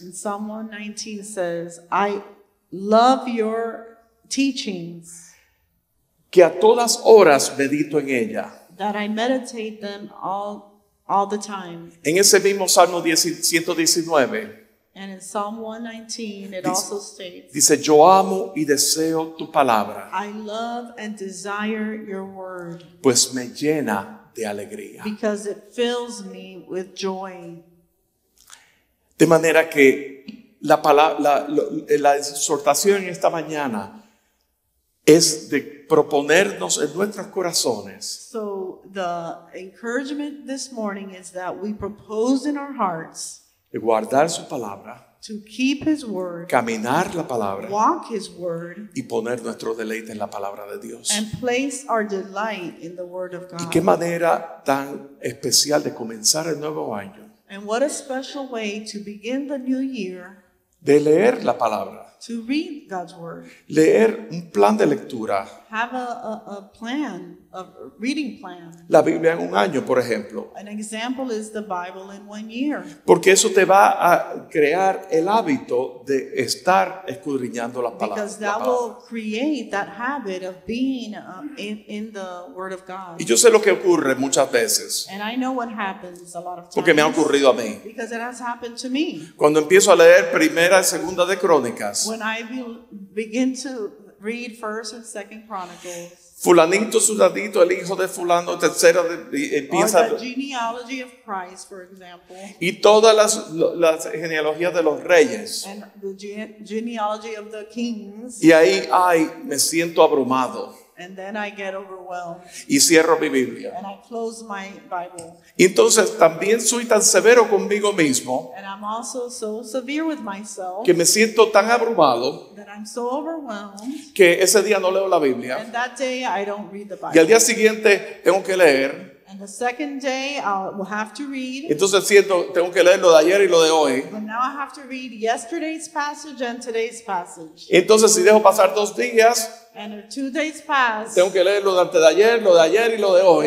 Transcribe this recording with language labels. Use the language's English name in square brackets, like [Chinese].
[English] And Psalm 119 says, I love your teachings, [Spanish] que a todas horas medito en ella. [English] that I meditate them all the time. [Spanish] En ese mismo Salmo 119 [English] And in Psalm 119, it also states, [Spanish] dice, yo amo y deseo tu palabra, [English] I love and desire your word [Spanish] pues me llena de alegría. [English] because it fills me with joy. [Spanish] De manera que la exhortación en esta mañana es de proponernos en nuestros corazones [English] So the encouragement this morning is that we propose in our hearts [Spanish] de guardar su palabra, [English] to keep his word, [Spanish] caminar la palabra [English] walk his word, [Spanish] y poner nuestro deleite en la palabra de Dios. [English] and place our delight in the word of [Spanish] Y qué [English] God. [Spanish] manera tan especial de comenzar el nuevo año, [English] And what a special way to begin the new year, [Spanish] de leer la palabra, [English] to read God's word. [Spanish] leer un plan de lectura, [English] Have a plan, a reading plan. [Spanish] la Biblia en un año, por ejemplo, [English] An example is the Bible in 1 year, [Spanish] porque eso te va a crear el hábito de estar escudriñando la [English] because [Spanish] palabra. [English] that will create that habit of being in the word of God. [Spanish] Y yo sé lo que ocurre muchas veces, [English] And I know what happens a lot of times, [Spanish] porque me ha ocurrido a mí. [English] because it has happened to me. [Spanish] Cuando empiezo a leer Primera y Segunda de Crónicas, [English] When I begin to read 1st and 2nd Chronicles, [Spanish] fulanito, sudanito, el hijo de fulano, tercero, y [English] or [Spanish] empieza, [English] the genealogy of Christ, for example, [Spanish] y todas las genealogías de los reyes. [English] and the genealogy of the kings, [Spanish] Y ahí, me siento abrumado [English] and then I get overwhelmed, [Spanish] y cierro mi Biblia. [English] and I close my Bible. [Spanish] Y entonces también soy tan severo conmigo mismo [English] And I'm also so severe with myself [Spanish] que me siento tan abrumado [English] that I'm so overwhelmed, [Spanish] que ese día no leo la Biblia. [English] and that day I don't read the [Spanish] Y al [English] Bible. [Spanish] día siguiente tengo que leer. [English] And the second day will have to read, [Spanish] Entonces tengo que leer lo de ayer y lo de hoy. [English] but now I have to read yesterday's passage and today's passage. [Spanish] Entonces si dejo pasar 2 días, [English] And if 2 days pass, [Spanish] tengo que leer lo de antes de ayer, lo de ayer y lo de hoy.